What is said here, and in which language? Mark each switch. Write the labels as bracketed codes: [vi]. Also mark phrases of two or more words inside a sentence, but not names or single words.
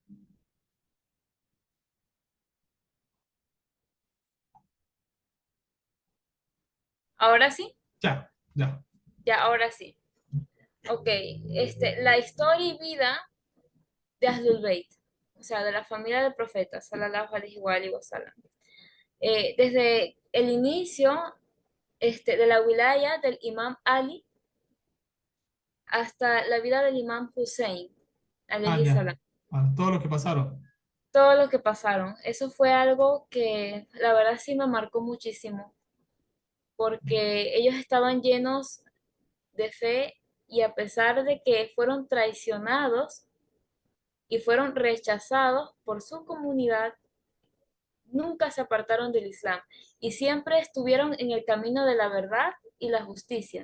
[es] Ahora sí, Ya, ya. ya, ahora sí. Ok, la historia y vida de Ahlul Bayt, o sea, de la familia del profeta, [ar] صلى الله عليه وسلم. [es] Desde el inicio de la wilaya del Imam Ali hasta la vida del Imam Hussein, Ah, [ar] alayhi [es] ya. [ar] salam. [es] Ah, todo lo que pasaron. Todo lo que pasaron, eso fue algo que la verdad sí me marcó muchísimo, porque ellos estaban llenos de fe y a pesar de que fueron traicionados y fueron rechazados por su comunidad, nunca se apartaron del Islam y siempre estuvieron en el camino de la verdad y la justicia.